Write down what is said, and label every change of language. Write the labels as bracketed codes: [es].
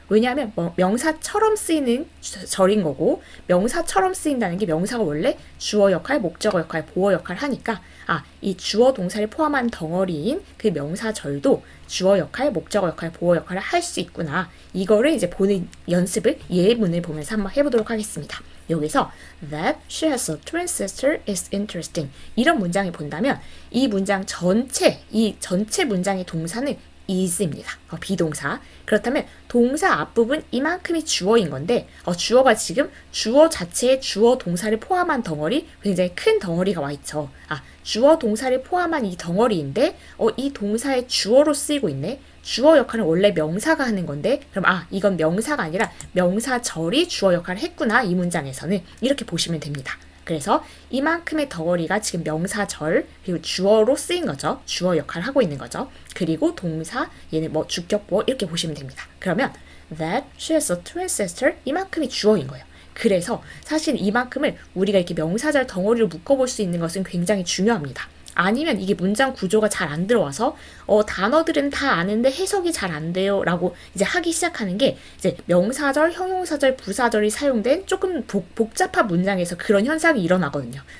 [ko] 왜냐하면 명사처럼 쓰이는 절인 거고 명사처럼 쓰인다는 게 명사가 원래 주어 역할, 목적어 역할, 보어 역할을 하니까 이 주어 동사를 포함한 덩어리인 그 명사절도 주어 역할, 목적어 역할, 보어 역할을 할 수 있구나. 이거를 이제 보는 연습을 예문을 보면서 한번 해보도록 하겠습니다. 여기서 [en] that she has a twin sister is interesting. [ko] 이런 문장을 본다면 이 문장 전체, 이 전체 문장의 동사는 is입니다. 비동사. 그렇다면 동사 앞부분 이만큼이 주어인 건데 주어가 지금 주어 자체에 주어 동사를 포함한 덩어리, 굉장히 큰 덩어리가 와 있죠. 주어 동사를 포함한 이 덩어리인데 이 동사의 주어로 쓰이고 있네. 주어 역할은 원래 명사가 하는 건데 그럼 이건 명사가 아니라 명사절이 주어 역할을 했구나. 이 문장에서는 이렇게 보시면 됩니다. 그래서 이만큼의 덩어리가 지금 명사절 그리고 주어로 쓰인 거죠. 주어 역할을 하고 있는 거죠. 그리고 동사 얘는 뭐 주격 보어 이렇게 보시면 됩니다. 그러면 [en] that she has a twin sister [ko] 이만큼이 주어인 거예요. 그래서 사실 이만큼을 우리가 이렇게 명사절 덩어리로 묶어볼 수 있는 것은 굉장히 중요합니다. 아니면 이게 문장 구조가 잘 안 들어와서 단어들은 다 아는데 해석이 잘 안 돼요 라고 이제 하기 시작하는 게 이제 명사절, 형용사절, 부사절이 사용된 조금 복잡한 문장에서 그런 현상이 일어나거든요.